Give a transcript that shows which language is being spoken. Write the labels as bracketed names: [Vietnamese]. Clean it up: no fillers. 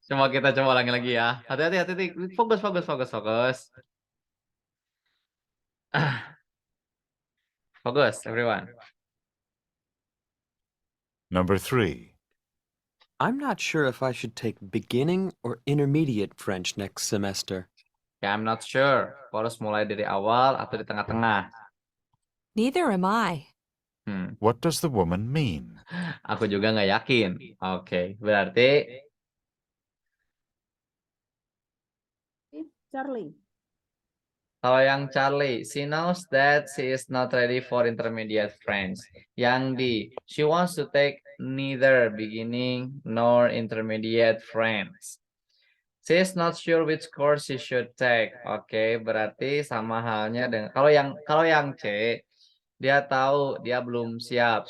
[Indonesian] coba kita coba ulangi lagi ya. Hati-hati, hati-hati. Fokus, fokus, fokus, fokus. Fokus, everyone. [English] Number 3. I'm not sure if I should take beginning or intermediate French next semester. Ya, I'm not sure. [Indonesian] Aku harus mulai dari awal atau di tengah-tengah. [English] Neither am I. What does the woman mean? [Indonesian] Aku juga nggak yakin. Oke, berarti [English] Charlie. [Indonesian] kalau yang [English] Charlie, she knows that she is not ready for intermediate French. Yang D, she wants to take neither beginning nor intermediate French. She is not sure which course she should take. [Indonesian] Oke, berarti sama halnya dengan kalau yang C, dia tahu dia belum siap.